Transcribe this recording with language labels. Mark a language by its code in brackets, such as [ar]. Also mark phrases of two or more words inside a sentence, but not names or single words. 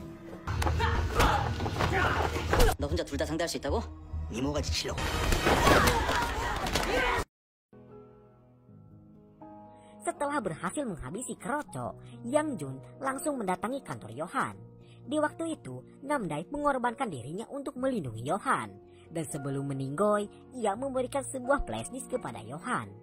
[ko] 너 혼자 둘 다 상대할 수 있다고? 미모가 지치려고. [id] Setelah berhasil menghabisi Keroco, Yang Jun langsung mendatangi kantor Yohan. Di waktu itu, Namdae mengorbankan dirinya untuk melindungi Yohan. Dan sebelum meninggoy, ia memberikan sebuah flashdisk kepada Yohan.